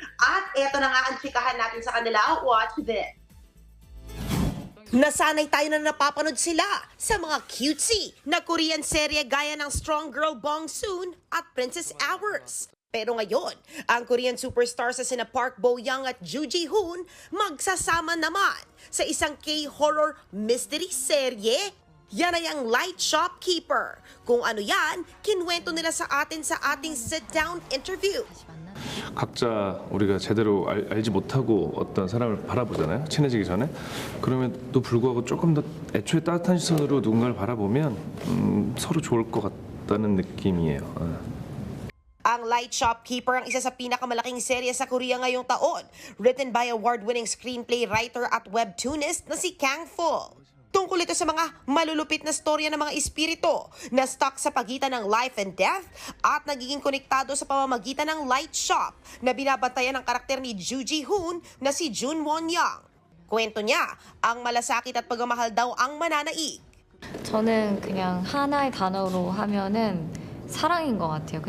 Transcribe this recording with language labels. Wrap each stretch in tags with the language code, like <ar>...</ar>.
<tl>At eto na nga ang chikahan natin sa kanila.</tl> <en>Watch this.</en> <tl>Nasanay tayo na napapanood sila sa mga cutesy na Korean serye gaya ng Strong Girl Bong Soon at Princess Hours. Pero ngayon, ang Korean superstars sa sina Park Bo-young at Joo Ji-hoon magsasama naman sa isang K-horror mystery serye. Yan ay ang Light Shopkeeper. Kung ano yan, kinwento nila sa atin sa ating sit-down interview.</tl> <ko>각자 우리가 제대로 알지 못하고 어떤 사람을 바라보잖아요. 친해지기 전에. 그러면 또 불구하고 조금 더 애초에 따뜻한 시선으로 누군가를 바라보면 서로 좋을 것 같다는 느낌이에요.</ko> <tl>Ang Light Shopkeeper ang isa sa pinakamalaking serye sa Korea ngayong taon, written by award-winning screenplay writer at webtoonist na si Kang Ful. Tungkol ito sa mga malulupit na storya ng mga espiritu na stuck sa pagitan ng life and death at nagiging konektado sa pamamagitan ng light shop na binabantayan ng karakter ni Joo Ji-hoon na si Jun Won-young. Kwento niya, ang malasakit at pagmamahal daw ang mananaig.</tl> <ko>저는 그냥 하나의 단어로 하면은 사랑인 것 같아요.</ko>